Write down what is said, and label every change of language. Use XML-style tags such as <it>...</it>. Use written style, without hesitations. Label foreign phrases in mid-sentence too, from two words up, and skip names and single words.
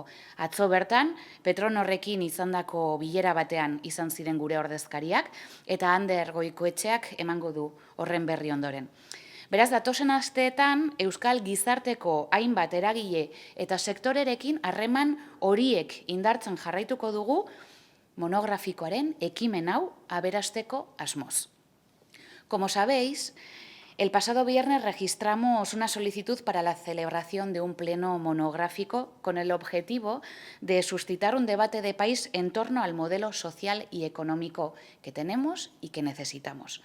<eu>Atzo bertan, Petronorrekin izandako bilera batean izan ziren gure ordezkariak eta Ander Goikoetxeak emango du horren berri ondoren. Beraz, datozen asteetan Euskal Gizarteko hainbat eragile eta sektorerekin harreman horiek indartzen jarraituko dugu monografikoaren ekimen hau aberasteko asmoz.</eu> <es>Como sabéis, el pasado viernes registramos una solicitud para la celebración de un pleno monográfico con el objetivo de suscitar un debate de país en torno al modelo social y económico que tenemos y que necesitamos.</es>